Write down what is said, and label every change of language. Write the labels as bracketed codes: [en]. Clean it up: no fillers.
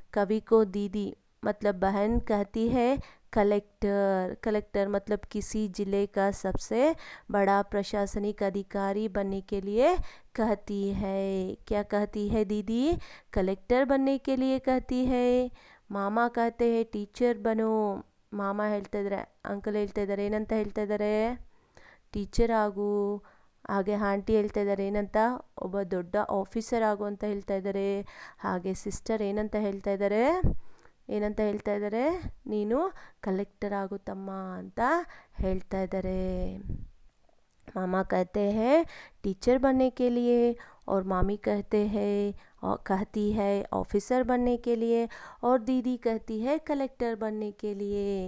[hi] कवि को दीदी मतलब बहन कहती है कलेक्टर. कलेक्टर मतलब किसी जिले का सबसे बड़ा प्रशासनिक अधिकारी बनने के लिए कहती है. क्या कहती है दीदी, कलेक्टर बनने के लिए कहती है. ಮಾಮ कहते हैं ಟೀಚರ್ ಬನೋ. [kn] ಮಾಮ ಹೇಳ್ತಾ ಇದ್ದಾರೆ, ಅಂಕಲ್ ಹೇಳ್ತಾ ಇದ್ದಾರೆ, ಏನಂತ ಹೇಳ್ತಾ ಇದ್ದಾರೆ, ಟೀಚರ್ ಆಗು. ಹಾಗೆ ಆಂಟಿ ಹೇಳ್ತಾ ಇದ್ದಾರೆ ಏನಂತ, ಒಬ್ಬ ದೊಡ್ಡ ಆಫೀಸರ್ ಆಗು ಅಂತ ಹೇಳ್ತಾ ಇದ್ದಾರೆ. ಹಾಗೆ ಸಿಸ್ಟರ್ ಏನಂತ ಹೇಳ್ತಾ ಇದ್ದಾರೆ, ನೀನು ಕಲೆಕ್ಟರ್ ಆಗು ತಮ್ಮ ಅಂತ ಹೇಳ್ತಾ ಇದ್ದಾರೆ. [hi] मामा कहते हैं टीचर बनने के लिए, और मामी कहती है ऑफिसर बनने के लिए, और दीदी कहती है कलेक्टर बनने के लिए.